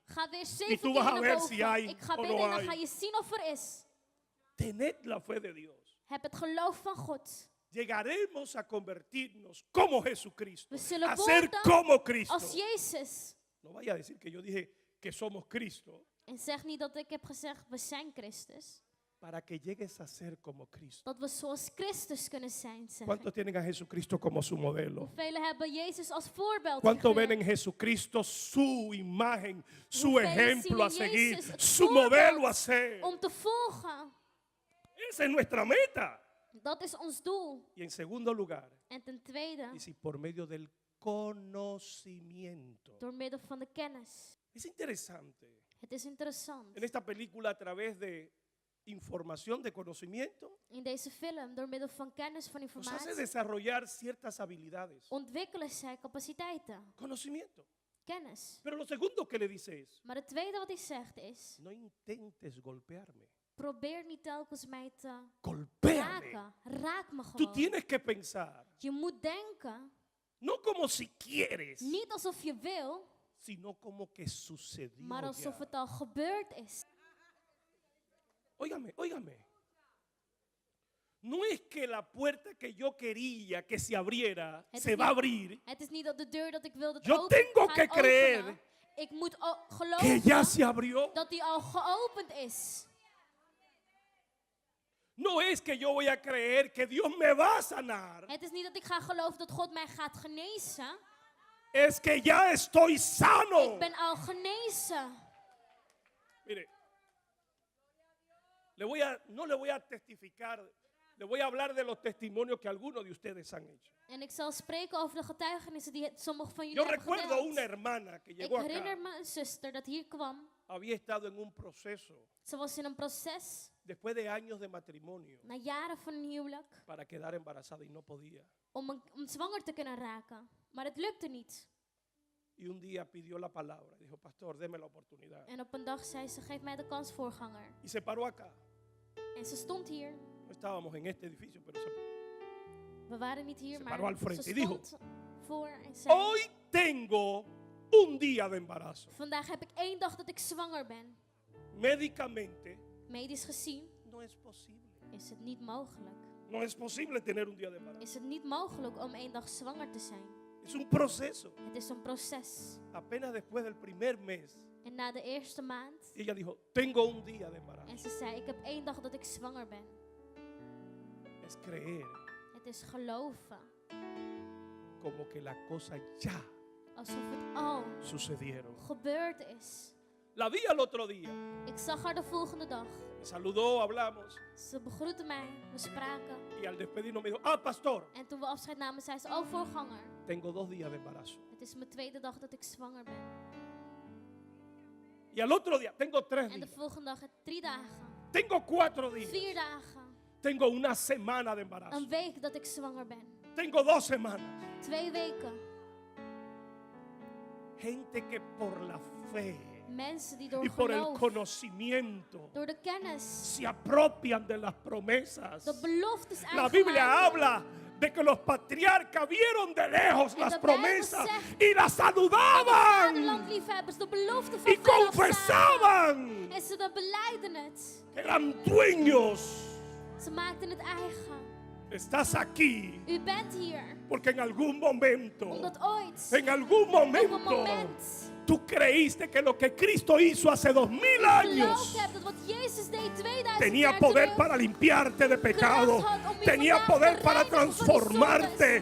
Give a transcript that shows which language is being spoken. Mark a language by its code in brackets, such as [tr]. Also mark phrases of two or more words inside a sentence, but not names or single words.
[nl] Ga weer [es] Y 7 tú [nl] keer [es] vas a [nl] naar [es] ver [nl] boven. [es] si hay [nl] Ik ga [es] o [nl] bidden [es] no [nl] en dan [es] hay. [nl] ga je zien of er is. [es] Tened la fe de Dios. [nl] Heb het geloof van God. [es] Llegaremos a convertirnos como Jesucristo. [nl] We zullen [es] A ser [nl] worden [es] como Cristo. [nl] als Jezus. [es] No vaya a decir que yo dije que somos Cristo. [nl] En zeg niet dat ik heb gezegd, we zijn Christus. [es] Para que llegues a ser como Cristo. [nl] Dat we zoals Christus kunnen zijn, zeg [es] ¿Cuántos [nl] ik. [es] tienen a Jesucristo como su modelo? [nl] Velen hebben Jezus als voorbeeld [es] ¿Cuántos ven [nl] gegeven. [es] en Jesucristo su imagen, su [nl] Hoeveel [es] ejemplo a [nl] zien in [es] seguir, [nl] Jezus het [es] su [nl] voorbeeld [es] modelo a ser? [nl] om te volgen. [es] Esa es nuestra meta. [nl] Dat is ons doel. [es] Y en segundo lugar, [nl] En ten tweede, [es] dice, por medio del conocimiento. [nl] door middel van de kennis. [es] Es interesante. [nl] Het is interessant. [es] En esta película, a través de información, de conocimiento, [nl] In deze film, door middel van kennis, van [es] nos hace [nl] informatie, [es] desarrollar ciertas habilidades. [nl] ontwikkelen zij capaciteiten. [es] Conocimiento. [nl] Kennis. [es] Pero lo segundo que le dice es, [nl] Maar het tweede wat hij zegt is, [es] no intentes golpearme. [nl] probeer niet telkens mij te [es] Golpéame. [nl] raken. Raak me [es] Tú [nl] gewoon. [es] tienes que pensar, [nl] Je moet denken, [es] no como si quieres, [nl] niet alsof je wil, [es] sino como que sucedió [nl] maar alsof [es] ya. [nl] het al gebeurd is. [es] Óigame, óigame. No es que la puerta que yo quería que se abriera [nl] Het [es] se [nl] is [es] va a [nl] niet- [es] abrir, [nl] Het is niet dat de deur dat ik wilde [es] Yo [nl] open, [es] tengo [nl] gaat [es] que creer [nl] openen. Ik moet [es] que [nl] geloven [es] ya se abrió. [nl] dat die al geopend is. [es] No es que yo voy a creer que Dios me va a sanar, [nl] Het is niet dat ik ga geloven dat God mij gaat genezen. [es] es que ya estoy sano. [nl] Ik ben al genezen. [es] Mire, no le voy a testificar, le voy a hablar de los testimonios que algunos de ustedes han hecho. [nl] En ik zal spreken over de getuigenissen die sommige van jullie [es] Yo [nl] hebben [es] recuerdo [nl] gedeeld. [es] una hermana que [nl] Ik [es] llegó [nl] herinner [es] acá, [nl] me een zuster dat hier kwam. [es] había estado en un proceso [nl] Ze was in een proces, [es] después de años de matrimonio [nl] na jaren van een huwelijk, [es] para quedar embarazada y no podía. [nl] om zwanger te kunnen raken. Maar het lukte niet. [es] Y un día pidió la palabra, dijo, pastor, deme la oportunidad. [nl] En op een dag zei ze, geef mij de kans, voorganger. [es] Y se paró acá. [nl] En ze stond hier. [es] No estábamos en este edificio, pero [nl] We waren niet hier, [es] Se [nl] maar [es] paró al frente [nl] ze [es] y dijo, [nl] stond voor en zei, [es] hoy tengo un día de embarazo. [nl] vandaag heb ik 1 dag dat ik zwanger ben. [es] Médicamente [nl] Medisch gezien [es] no es posible. [nl] is het niet mogelijk. [es] No es posible tener un día de embarazo. [nl] Is het niet mogelijk om 1 dag zwanger te zijn. [es] Es un proceso. [nl] Het is een proces. [es] Apenas después del primer mes, [nl] En na de eerste maand, [es] ella dijo, tengo un día de embarazo. [nl] en ze zei, ik heb 1 dag dat ik zwanger ben. [es] Es creer [nl] Het is geloven. [es] como que las cosas ya [nl] Alsof het al [es] sucedieron. [nl] gebeurd is. [es] La vi al otro día. [nl] Ik zag haar de volgende dag. [es] Me saludó, hablamos. [nl] Ze begroette mij, we spraken. [es] Y al despedirnos me dijo, ah, pastor, [nl] En toen we afscheid namen, zei ze, oh voorganger. [es] tengo 2 días de embarazo. [nl] Het is mijn 2e dag dat ik zwanger ben. [es] Y al otro día, tengo 3 [nl] En de [es] días. [nl] volgende dag 3 dagen. [es] Tengo 4 días. [nl] 4 dagen. [es] Tengo una semana de embarazo. [nl] Een week dat ik zwanger ben. [es] Tengo 2 semanas. [nl] 2 weken. [es] Gente que por la fe [nl] Mensen die door [es] y por el [nl] geloof, [es] conocimiento [nl] door de kennis, [es] se apropian de las promesas. [nl] de beloftes [es] La Biblia [nl] eigenaarden. [es] habla de que los patriarcas vieron de lejos [nl] En [es] las [nl] de Bijbel [es] promesas [nl] zegt- [es] y las saludaban [nl] Vaderlandliefhebbers, de beloften van [es] y [nl] veraf zagen. [es] confesaban [nl] En ze beleiden het. [es] que eran dueños. [nl] Ze maakten het eigen. [es] Estás aquí [nl] U bent hier. [es] porque en algún momento, [nl] Omdat ooit, [es] en algún [nl] op een [es] momento, [nl] moment, [es] tú creíste que lo que Cristo hizo hace 2000 años [nl] geloofd hebt dat wat Jezus deed 2000 [es] tenía [nl] jaar [es] poder [nl] terug, [es] para limpiarte de pecado, [nl] kracht had om je [es] tenía [nl] vandaag [es] poder [nl] te [es] para [nl] reinigen van die [es] transformarte,